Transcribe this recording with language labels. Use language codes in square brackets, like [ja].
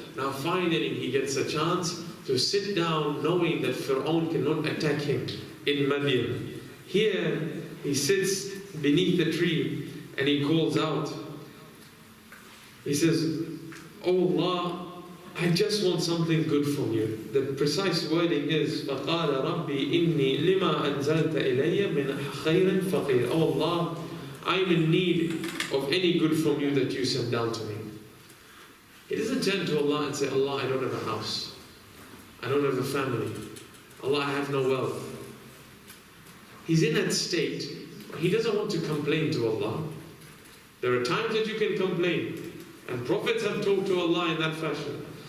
[en] Now finally, he gets a chance to sit down, knowing that Fir'aun cannot attack him in Madian. Here, he sits beneath the tree and he calls out. He says, "Oh Allah, I just want something good from you." The precise wording is, [ar] فَقَالَ رَبِّي إِنِّي لِمَا أَنزَلْتَ إِلَيَّ مِنْ خَيْرٍ فَقِيرٍ. [en] Oh Allah, I'm in need of any good from you that you send down to me. He doesn't turn to Allah and say, "Allah, I don't have a house. I don't have a family. Allah, I have no wealth." He's in that state. He doesn't want to complain to Allah. There are times that you can complain. And prophets have talked to Allah in that fashion.